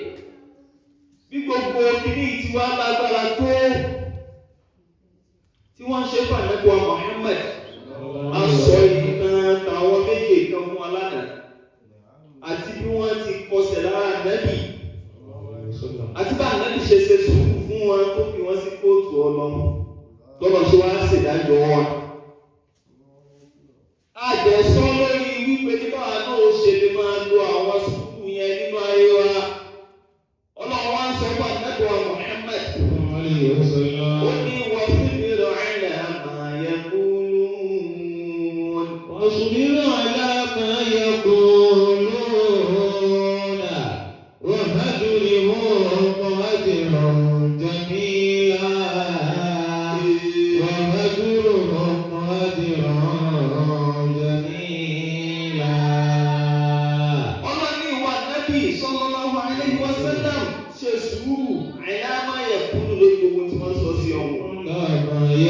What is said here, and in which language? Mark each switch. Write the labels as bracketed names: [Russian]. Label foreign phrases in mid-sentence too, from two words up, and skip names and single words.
[Yoruba] Bí gbogbo kìíní tí wá lágbára tó tí wọ́n ṣe fún Ànábì wa Muhammad, a sọ ìkan tàwọn méje kan fún alánà àti bí wọ́n ti kọsẹ̀ lára Ànábì àti bá Ànábì ṣe sùúrù fún wọn tó fi wọ́n sí kóòtù Ọlọ́run tọ́lọ́ ṣe wá ṣèdájọ́ wọn. Àjẹsọ́ lórí wípé nígbà náà ó ṣe lè máa lo àwọn sùúrù yẹn nínú ayé wa. Ọlọ́run wá ń sọ fún Ànábì wa Muhammad. [Arabic] صلى الله عليه وسلم. [Yoruba] Ó ní wọ́n fi mìíràn [Arabic] على ما يقولون. واصبر على ما يقولون وهجرهم هجرا جميلا وهجرهم هجرا جميلا. [Yoruba] Ọlọ́run ní ìwà Ànábì [Arabic] صلى الله عليه وسلم [Yoruba] ṣe sùúrù [Arabic] على ما يقولون [Yoruba] lórí gbogbo tí wọ́n sọ sí ọ̀hún. [Arabic] لا ما